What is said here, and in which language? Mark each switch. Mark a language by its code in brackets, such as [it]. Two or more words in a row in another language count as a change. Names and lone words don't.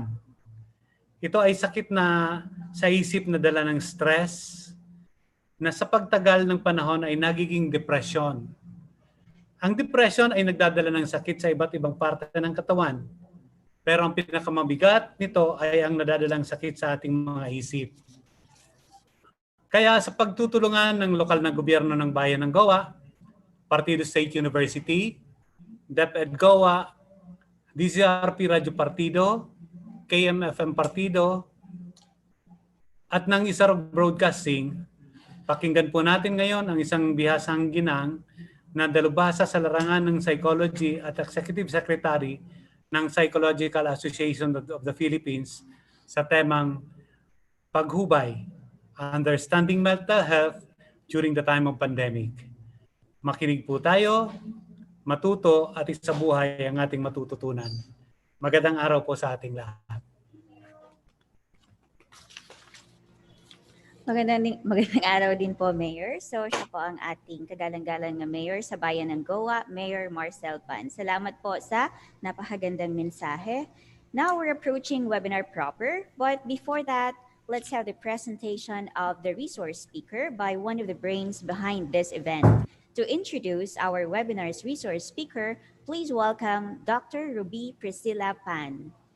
[tl] Ito ay sakit na sa isip na dala ng stress, na sa pagtagal ng panahon ay nagiging depression. Ang depression ay nagdadala ng sakit sa iba't ibang parte ng katawan. Pero ang pinakamabigat nito ay ang nadadalang sakit sa ating mga isip. Kaya sa pagtutulungan ng lokal na gobyerno ng Bayan ng Goa, Partido State University, DepEd Goa, DCRP Radyo Partido, KMFM Partido, at ng Isarog Broadcasting, Pakinggan po natin ngayon ang isang bihasang ginang na dalubhasa sa larangan ng Psychology at [en] Executive Secretary [tl] ng Psychological Association of the Philippines sa temang PagHubay, Understanding Mental Health During the Time of Pandemic. Makinig po tayo, matuto at isabuhay ang ating matututunan. Magandang araw po sa ating lahat. Magandang araw din po, Mayor. So, siya po ang ating kagalang-galang na Mayor sa Bayan ng Goa, Mayor Marcel Pan. Salamat po sa napakagandang mensahe. [en] Now, we're approaching webinar proper. But before that, let's have the presentation of the resource speaker by one of the brains behind this event. To introduce our webinar's resource speaker, please welcome Dr. Ruby Priscilla Pan.